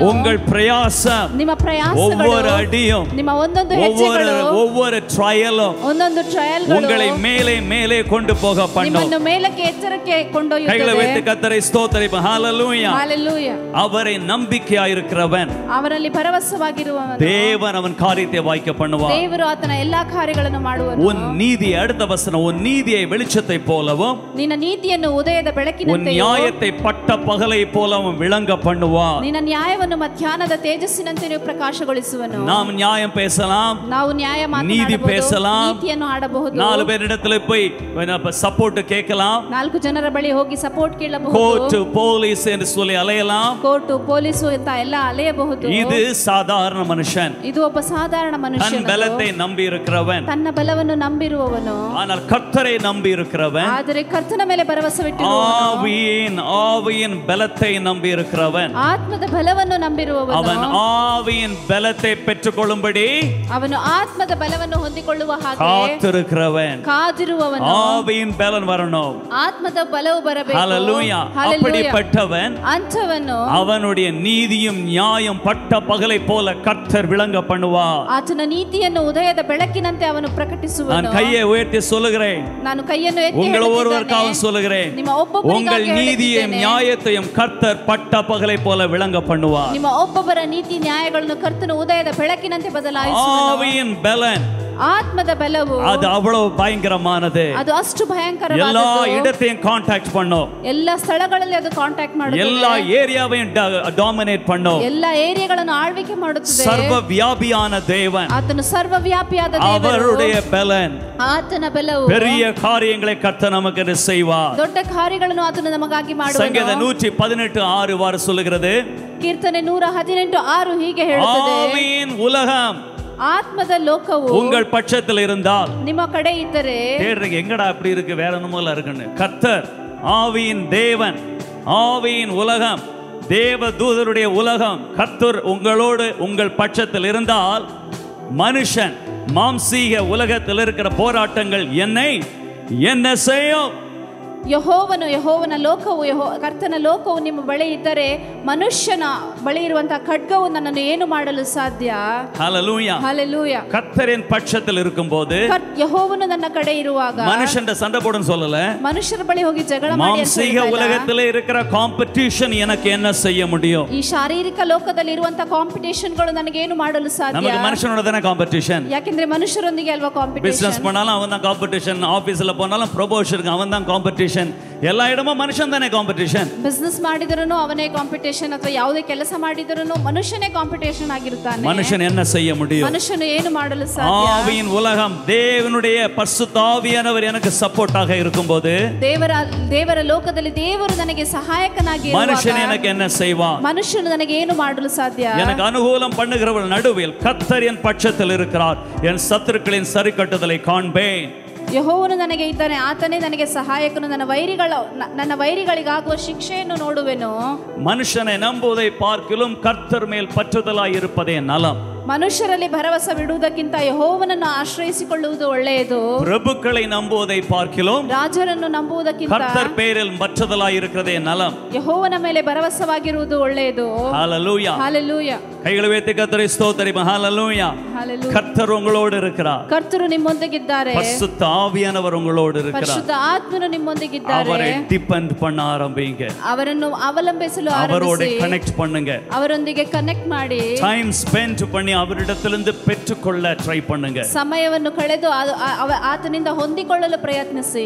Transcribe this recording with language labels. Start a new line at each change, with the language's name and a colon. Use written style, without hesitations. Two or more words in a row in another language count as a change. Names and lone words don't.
Tamil: உங்கள் பிரயாசம்,
Kannada: ನಿಮ್ಮ ಪ್ರಯಾಸಗಳು,
Tamil: ஒவ்வொரு அடியும்,
Kannada: ನಿಮ್ಮ ಒಂದೊಂದು ಹೆಜ್ಜೆಗಳು,
Tamil: ஒவ்வொரு ட்ரையலும்
Kannada: ಒಂದೊಂದು ಟ್ರಯಲ್ಗಳು
Tamil: உங்களை மேலே மேலே கொண்டு போக பண்ணும்.
Kannada: ನಿಮ್ಮನ್ನು ಮೇಲಕ್ಕೆ ಎತ್ತರಕ್ಕೆ ಕೊಂಡೊಯ್ಯುತ್ತದೆ.
Tamil: கைகளை வைத்து கர்த்தரை ஸ்தோத்திரிப்போம். ஹalleluya. ஹalleluya. அவரை நம்பிக்கையாயிருக்கிறவன்,
Kannada: ಅವರಲ್ಲಿ ಭರವಸವಾಗಿರುವವನು,
Tamil: தேவன் அவன் காரியத்தை வாய்க்க பண்ணுவார்.
Kannada: ದೇವರು ಆತನ ಎಲ್ಲಾ ಕಾರ್ಯಗಳನ್ನು ಮಾಡುವನು.
Tamil: உன் நீதி, அடுத்த வசனம், உன் நீதியை வெளிச்சத்தை போலவும்
Kannada: ನಿನ್ನ ನೀತಿಯನ್ನು ಉದಯದ
Tamil: உன்
Kannada: ಬೆಳಕಿನಂತೆಯೂ
Tamil: நியாயத்தை பட்ட பகலை போலவும் விளங்க பண்ணுவார்.
Kannada: ನಿನ್ನ ನ್ಯಾಯವನ್ನು ಮಧ್ಯಾಹ್ನದ ತೇಜಸ್ಸಿನಂತೆಯೂ ಪ್ರಕಾಶಗೊಳಿಸುವನು.
Tamil: நாம் நியாயம் பேசலாம்,
Kannada: ನಾವು ನ್ಯಾಯ
Tamil: நீதி
Kannada: ಮಾತನಾಡಬಹುದು,
Tamil: பேசலாம்,
Kannada: ನೀತಿಯನ್ನು ಆಡಬಹುದು,
Tamil: 4 பேரிடத்துல போய் சப்போர்ட் கேட்கலாம்,
Kannada: 4 ಜನರ ಬಳಿ ಹೋಗಿ ಸಪೋರ್ಟ್ ಕೇಳಬಹುದು,
Tamil: கோர்ட் போலீஸ் என்று சொல்லி அலையலாம்.
Kannada: ಕೋರ್ಟ್ ಪೊಲೀಸು ಅಂತ ಎಲ್ಲ ಅಲೆಯಬಹುದು.
Tamil: இது சாதாரண மனுஷன்,
Kannada: ಇದು ಒಬ್ಬ ಸಾಧಾರಣ
Tamil: தன்
Kannada: ಮನುಷ್ಯನು,
Tamil: பலத்தை நம்பி இருக்கிறவன்.
Kannada: ತನ್ನ ಬಲವನ್ನು ನಂಬಿರುವವನು.
Tamil: ஆனால் கர்த்தரை நம்பி இருக்கிறவன்,
Kannada: ಆದರೆ ಕರ್ತನ ಮೇಲೆ ಭರವಸವಿಟ್ಟಿರುವವನು,
Tamil: ஆவியின் பலத்தை நம்பி இருக்கிறவன்,
Kannada: ಆತ್ಮದ ಬಲವನ್ನು ನಂಬಿರುವವನು,
Tamil: அவன் ஆவியின் பலத்தை பெற்றுக்கொள்ளும்படி
Kannada: ಅವನು ಆತ್ಮದ ಬಲವನ್ನು ಹೊಂದಿಕೊಳ್ಳುವ ಹಾಗೆ
Tamil: காத்திருக்கிறவன்.
Kannada: ಕಾದಿರುವವನು.
Tamil: ஆவியின் பலன் வரணும்.
Kannada: ಆತ್ಮದ ಬಲವು ಬರಬೇಕು.
Tamil: ஹalleluya. அப்படிப்பட்டவன்,
Kannada: ಅಂಥವನು
Tamil: அவனுடைய நீதியும் நியாயம் பட்ட பகலை போல கர்த்தர் விளங்க பண்ணுவார்.
Kannada: ಆತನ ನೀತಿಯನ್ನು ಉದಯದ ಬೆಳಕಿನಂತೆ ಅವನು ಪ್ರಕಟಿಸುವನು.
Tamil: நான் கையை உயர்த்தி சொல்லுகிறேன்,
Kannada: ನಾನು ಕೈಯನ್ನು ಎತ್ತಿ
Tamil: உங்கள்
Kannada: ಹೇಳುತ್ತಿದ್ದೇನೆ.
Tamil: ஒவ்வொருவருக்காக சொல்லுகிறேன்,
Kannada: ನಿಮ್ಮ ಒಬ್ಬೊಬ್ಬರಿಗಾಗಿ
Tamil: உங்கள் நீதியையும்
Kannada: ಹೇಳುತ್ತಿದ್ದೇನೆ.
Tamil: நியாயத்தையும் கர்த்தர் பட்ட பகலை போல விளங்க பண்ணுவார்.
Kannada: ನಿಮ್ಮ ಒಬ್ಬೊಬ್ಬರ ನೀತಿ ನ್ಯಾಯಗಳನ್ನು ಕರ್ತನು ಉದಯದ ಬೆಳಕಿನಂತೆ ಬದಲಾಯಿಸುವನು.
Tamil: ஆவியின் பலன்,
Kannada: ಆತ್ಮದ ಬಲವು
Tamil: அது அவ்வளவு பயங்கரமானது.
Kannada: ಅದು ಅಷ್ಟು
Tamil: எல்லா
Kannada: ಭಯಂಕರವಾದದ್ದು.
Tamil: இடத்தையும் கான்டாக்ட் பண்ணும்,
Kannada: ಎಲ್ಲ ಸ್ಥಳಗಳಲ್ಲಿ ಅದು ಕಾಂಟ್ಯಾಕ್ಟ್ ಮಾಡುತ್ತದೆ.
Tamil: எல்லா ஏரியாவையும் டாமினேட் பண்ணும்.
Kannada: ಎಲ್ಲ ಏರಿಯಾಗಳನ್ನು ಆಳ್ವಿಕೆ ಮಾಡುತ್ತದೆ.
Tamil: சர்வ வியாபியான தேவன்,
Kannada: ಆತನು ಸರ್ವವ್ಯಾಪಿಯಾದ ದೇವರು.
Tamil: அவருடைய பலன்,
Kannada: ಆತನ ಬಲವು
Tamil: பெரிய காரியங்களை கர்த்தர் நமக்கு செய்வார்.
Kannada: ದೊಡ್ಡ ಕಾರ್ಯಗಳನ್ನು ಆತನು ನಮಗಾಗಿ
Tamil: சங்கீத
Kannada: ಮಾಡುವನು.
Tamil: 118:6 சொல்லுகிறது,
Kannada: ಕೀರ್ತನೆ 118:6 ಹೀಗೆ ಹೇಳುತ್ತದೆ,
Tamil: ஆவியின் உலகம்
Kannada: ಆತ್ಮದ ಲೋಕವು
Tamil: உங்கள் பட்சத்தில் இருந்தால்,
Kannada: ನಿಮ್ಮ ಕಡೆ ಇದ್ದರೆ,
Tamil: தேடுறீங்க எங்கடா அப்படி இருக்கு, வேற என்னமோல இருக்குன்னு, கர்த்தர் ஆவியின் தேவன், ஆவியின் உலகம், தேவ தூதருடைய உலகம், கர்த்தர் உங்களோடு உங்கள் பட்சத்தில் இருந்தால், மனுஷன் மாம்சீக உலகத்தில் இருக்கிற போராட்டங்கள் என்னை என்ன செய்யும்?
Kannada: ಯೆಹೋವನ ಲೋಕವು ಕರ್ತನ ಲೋಕವು ನಿಮ್ಮ ಬಳಿ ಇದ್ದರೆ, ಮನುಷ್ಯನ ಬಳಿ ಇರುವಂತಹ ಖಡ್ಗವು ನನ್ನನ್ನು ಏನು ಮಾಡಲು ಸಾಧ್ಯ?
Tamil: ஹalleluya.
Kannada: ಹಲ್ಲೆಲೂಯಾ.
Tamil: கர்த்தரின் பட்சத்தில் இருக்கும்போது,
Kannada: ಯೆಹೋವನು ನನ್ನ ಕಡೆ ಇರುವಾಗ,
Tamil: மனுஷன் சண்டை போடுன்னு சொல்லல,
Kannada: ಮನುಷ್ಯರ ಬಳಿ ಹೋಗಿ ಜಗಳ ಮಾಡಿ ಅಂತ
Tamil: மாம்சீக
Kannada: ಹೇಳ್ತಾ ಇಲ್ಲ.
Tamil: உலகத்தில் இருக்கிற காம்படிஷன் எனக்கு என்ன செய்ய முடியும்?
Kannada: ಈ ಶಾರೀರಿಕ ಲೋಕದಲ್ಲಿ ಇರುವಂತಹ ಕಾಂಪಿಟೇಷನ್ಗಳು ನನಗೆ ಏನು ಮಾಡಲು ಸಾಧ್ಯ?
Tamil: நமக்கு மனுஷனோட தான காம்படிஷன்.
Kannada: ಯಾಕೆಂದ್ರೆ ಮನುಷ್ಯರೊಂದಿಗೆ ಅಲ್ವಾ ಕಾಂಪಿಟೇಷನ್.
Tamil: பிசினஸ் பண்ணாலும் அவன் தான் காம்படிஷன், ஆபீஸ்ல போனாலும் ப்ரொமோஷனுக்கு அவன் தான் காம்படிஷன், எல்லா இடமும் மனுஷன் தானே காம்படிஷன்.
Kannada: ಬಿಸಿನೆಸ್ ಮಾಡಿದರನು ಅವನೇ ಕಾಂಪಿಟೇಷನ್, ಅಥವಾ ಯಾವುದೇ ಕೆಲಸ ಮಾಡಿದರನು ಮನುಷ್ಯನೇ ಕಾಂಪಿಟೇಷನ್ ಆಗಿರುತ್ತಾನೆ.
Tamil: மனுஷன் என்ன செய்ய முடியும்?
Kannada: ಮನುಷ್ಯನು ಏನು ಮಾಡಲು ಸಾಧ್ಯ?
Tamil: ஆவியின் உலகம், தேவனுடைய பரிசுத்த ஆவியானவர் எனக்கு சப்போர்ட்டாக இருக்கும்போது,
Kannada: ದೇವರ ಲೋಕದಲ್ಲಿ ದೇವರು ನನಗೆ ಸಹಾಯಕನಾಗಿ
Tamil: மனுஷன் எனக்கு என்ன செய்வான்?
Kannada: ಮನುಷ್ಯನು ನನಗೆ ಏನು ಮಾಡಲು ಸಾಧ್ಯ?
Tamil: எனக்கு அனுகூலம் பண்ணுகிறவர்கள் நடுவில் கர்த்தர் என் பட்சத்தில் இருக்கிறார், என் சத்துருக்களின் சரிக்கட்டுதலை காண்பேன்.
Kannada: ಯೆಹೋವನು ನನಗೆ ಇದ್ದಾನೆ, ಆತನೇ ನನಗೆ ಸಹಾಯಕನು, ನನ್ನ ವೈರಿಗಳಿಗಾಗುವ ಶಿಕ್ಷೆಯನ್ನು ನೋಡುವೆನು.
Tamil: மனுஷனை நம்புவதை பார்க்கிலும் கர்த்தர் மேல் பற்றுதலாய் இருப்பதே நலம்.
Kannada: ಮನುಷ್ಯರಲ್ಲಿ ಭರವಸೆ ಬಿಡುವುದಕ್ಕಿಂತ ಯೆಹೋವನನ್ನು ಆಶ್ರಯಿಸಿಕೊಳ್ಳುವುದು ಒಳ್ಳೆಯದು.
Tamil: பிரபுக்களை நம்புவதை பார்க்கிலும்
Kannada: ರಾಜರನ್ನು ನಂಬುವುದಕ್ಕಿಂತ
Tamil: கர்த்தர் பேரில் பற்றுதலாய் இருக்கிறதே நலம்.
Kannada: ಯೆಹೋವನ ಮೇಲೆ ಭರವಸವಾಗಿರುವುದು ಒಳ್ಳೆಯದು.
Tamil: ஹalleluya.
Kannada: ಹಲ್ಲೆಲೂಯಾ.
Tamil: கைகளை வைத்து கர்த்தரை ஸ்தோத்திரிப்போம். ஹalleluya.
Kannada: ಹಲ್ಲೆಲೂಯಾ.
Tamil: கர்த்தர் உங்களோடு இருக்கிறார்.
Kannada: ಕರ್ತರು ನಿಮ್ಮೊಂದಿಗಿದ್ದಾರೆ.
Tamil: பரிசுத்த ஆவியானவர் உங்களோடு இருக்கிறார்.
Kannada: ಪರಿಶುದ್ಧ ಆತ್ಮನು ನಿಮ್ಮೊಂದಿಗಿದ್ದಾರೆ.
Tamil: அவரை டிபெண்ட் பண்ண ஆரம்பிங்க.
Kannada: ಅವರನ್ನು ಅವಲಂಬಿಸಲು
Tamil: அவரோட
Kannada: ಆರಂಭಿಸಿ,
Tamil: கனெக்ட் பண்ணுங்க.
Kannada: ಅವರೊಂದಿಗೆ ಕನೆಕ್ಟ್ ಮಾಡಿ,
English: time spend
Tamil: பண்ணி அவரிடத்திலிருந்து பெற்றுக்கொள்ள ட்ரை பண்ணுங்க.
Kannada: ಸಮಯವನ್ನು ಕಳೆದು ಆತನಿಂದ ಹೊಂದಿಕೊಳ್ಳಲು ಪ್ರಯತ್ನಿಸಿ.